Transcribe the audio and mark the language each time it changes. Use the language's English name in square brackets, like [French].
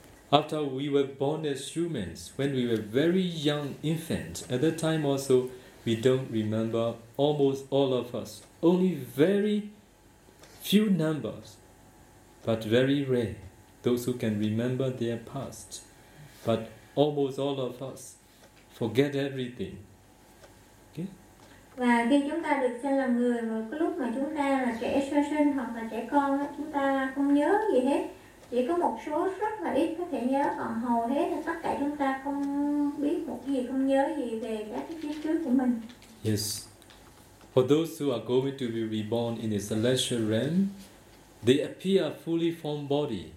[English] After we were born as humans, when we were very young infants, at that time also we don't remember, almost all of us, only very few numbers, but very rare, those who can remember their past. But almost all of us forget everything. Okay? [Vietnamese] Và khi chúng ta được sinh làm người, và cái lúc mà chúng ta là trẻ sơ sinh hoặc là trẻ con, chúng ta không nhớ gì hết. Chỉ có một số rất là ít có thể nhớ, còn hầu hết là tất cả chúng ta không biết một gì, không nhớ gì về các cái kiếp trước của mình. [English] Yes. For those who are going to be reborn in a celestial realm, they appear fully formed body.